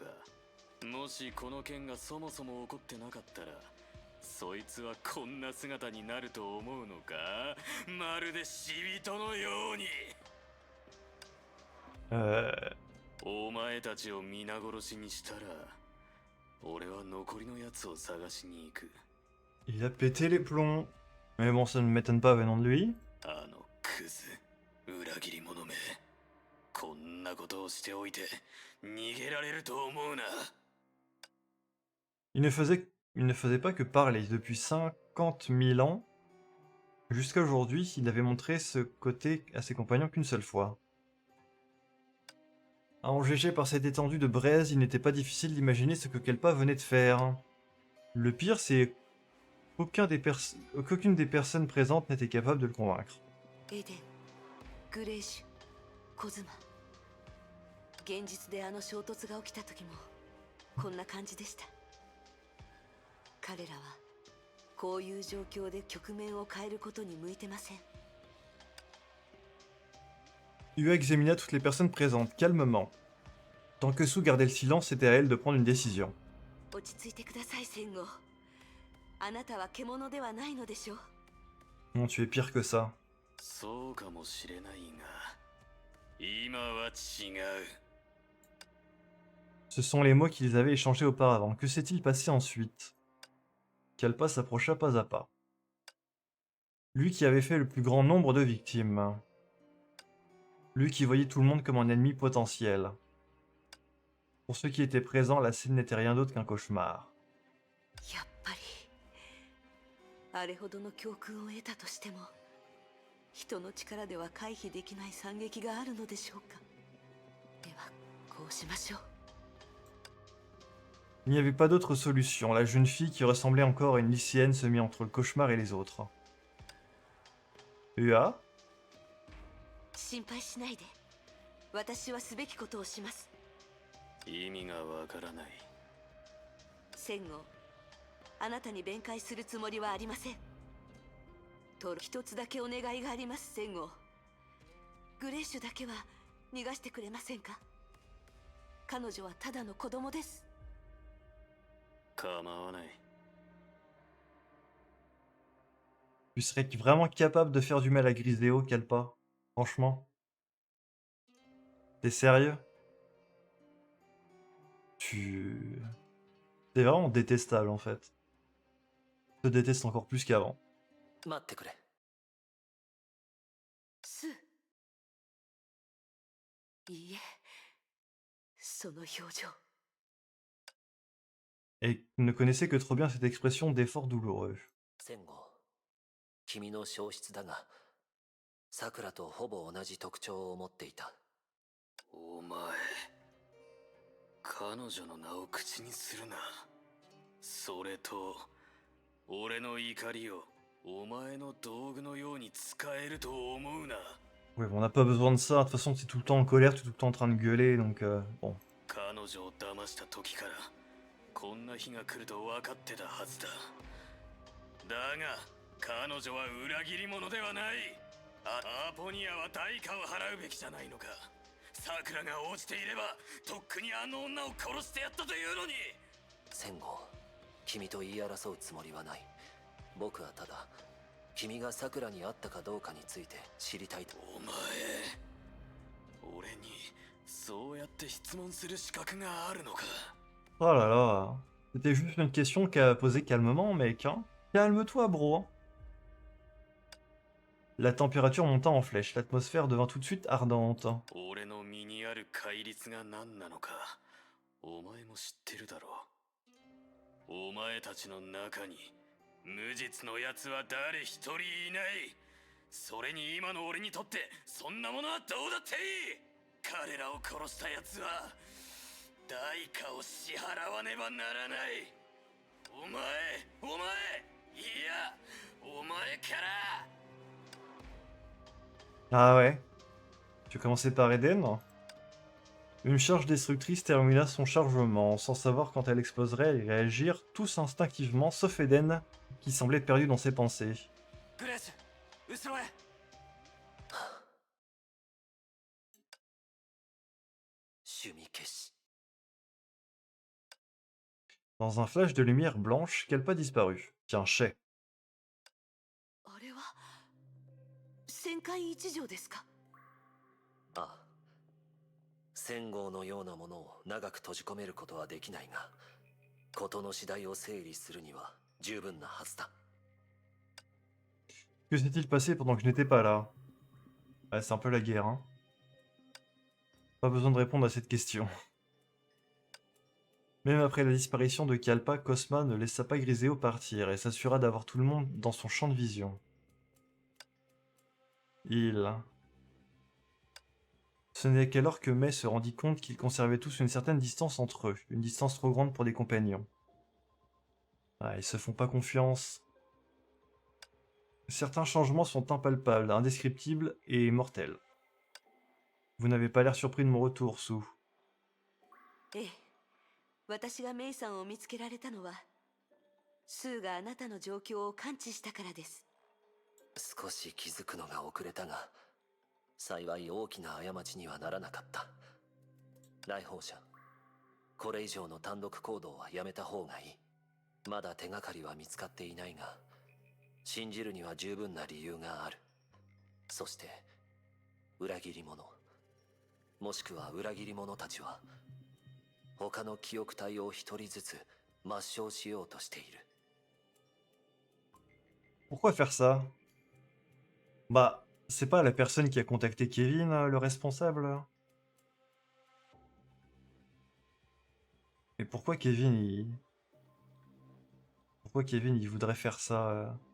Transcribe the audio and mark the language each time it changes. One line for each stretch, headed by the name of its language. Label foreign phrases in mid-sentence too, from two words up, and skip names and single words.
Japanese: もしこの件がそもそも起こってなかったらそいつはこんな姿になると思うのか。まるで死人のように。お前たちを皆殺しにしたら俺は残りのやつを探しに行く。
French: Il a pété les plombs. Mais bon, ça ne m'étonne pas venant de lui.
Japanese: あのクズ、裏切り者め。こんなことをしておいて逃げられると思うな。
French: Il ne faisait pas que parler. Depuis 50 000 ans, jusqu'à aujourd'hui, il n'avait montré ce côté à ses compagnons qu'une seule fois. Enjégé par cette étendue de braise, il n'était pas difficile d'imaginer ce que Kalpa venait de faire. Le pire, c'est qu'aucune des personnes présentes n'était capable de le convaincre.
Japanese: エデン、グレイシュ、コズマ。現実であの衝突が起きた時もこんな感じでした。彼らはこういう状況で局面を変えることに向いてません。
French: Yua examina toutes les personnes présentes, calmement. Tant que Su gardait le silence, c'était à elle de prendre une décision.
Japanese: 落ち着いてください、戦後。あなたは獣ではないのでしょう。
French: Non, tu es pire que ça.
Japanese: そうかもしれないが今は違う。
French: Ce sont les mots qu'ils avaient échangés auparavant. Que s'est-il passé ensuite? Kalpa s'approcha pas à pas. Lui qui avait fait le plus grand nombre de victimes. Lui qui voyait tout le monde comme un ennemi potentiel. Pour ceux qui étaient présents, la scène n'était rien d'autre qu'un cauchemar.
Japanese: やっぱりあれほどの教訓を得たとしても人の力では回避できない惨劇があるのでしょうか。ではこうしましょう。
French: Il n'y avait pas d'autre solution. La jeune fille qui ressemblait encore à une lycéenne se mit entre le cauchemar et les autres. Ua?
Japanese: 心配しないで。私はすべきことをします。意味がわからない。戦後あなたに弁解するつもりはありません。一つだけお願いがあります。戦後グレッシュだけは逃がしてくれませんか。彼女はただの子供です。構わない。
French: Tu serais vraiment capable de faire du mal à Griseo, Kalpa? Franchement? T'es sérieux? Tu... T'es vraiment détestable, en fait. Je te déteste encore plus qu'avant.
Japanese: 待ってくれ。スー。いいえ、その表情。
French: Et ne connaissait que trop bien cette expression d'effort douloureux.
Japanese: 戦後、君の消失だが、桜とほぼ同じ特徴を持っていた。お前、彼女の名を口にするな。それと、俺の怒りをお前の道具のように使えると思うな。
French: Ouais, bon, on n'a pas besoin de ça. De toute façon, t'es tout le temps en colère, t'es tout le temps en train de gueuler, donc bon.
Japanese: 彼女を騙した時からこんな日が来ると分かってたはずだ。だが彼女は裏切り者ではない。アポニアは代価を払うべきじゃないのか。サクラが応じていればとっくにあの女を殺してやったというのに。戦後、君と言い争うつもりはない。僕はただ、君が桜に会ったかどうかについて知りたいと。お前、俺にそうやって質問する資格があるのか。
French: Oh là là. C'était juste une question qu'à poser calmement, mec, hein. Calme-toi, bro. Hein. La température monta en flèche, l'atmosphère devint tout de suite ardente.
Japanese: 俺の身にある戒律が何なのかお前も知ってるだろう。お前たちの中に無実のやつは誰一人いない。それに今の俺にとってそんなものはどうだっていい。彼らを殺したやつは代価を支払わねばならない。お前いやお前から。
French: Ah ouais. Tu as commencé par Eden? Une charge destructrice termina son chargement. Sans savoir quand elle exploserait, ils réagirent tous instinctivement, sauf Eden, qui semblait perdu dans ses pensées.
Japanese: グレース、後ろへ。趣味消し。
French: Dans un flash de lumière blanche, Kalpa disparut. Tiens, chais.
Japanese: あれは戦艦一条ですか。ああ。戦後のようなものを長く閉じ込めることはできないが、事の次第を整理するには十分なはずだ。
French: Que s'est-il passé pendant que je n'étais pas là? Ouais, c'est un peu la guerre, hein. Pas besoin de répondre à cette question. Même après la disparition de Kalpa, Cosma ne laissa pas Griseo partir et s'assura d'avoir tout le monde dans son champ de vision. Ce n'est qu'alors que Mai se rendit compte qu'ils conservaient tous une certaine distance entre eux, une distance trop grande pour des compagnons. Ah, ils se font pas confiance. Certains changements sont impalpables, indescriptibles et mortels. Vous n'avez pas l'air surpris de mon retour, Sue.
Japanese: ええ、私がメイさんを見つけられたのはスーがあなたの状況を感知したからです。少し気づくのが遅れたが、幸い大きな過ちにはならなかった。来訪者、これ以上の単独行動はやめた方がいい。まだ手がかりは見つかっていないが、信じるには十分な理由がある。そして、裏切り者、もしくは裏切り者たちは、他の記憶体を一人ずつ抹消しようとしている。
French: Pourquoi faire ça? Bah, c'est pas la personne qui a contacté Kevin, le responsable? Et pourquoi Kevin, Pourquoi Kevin, il voudrait faire ça?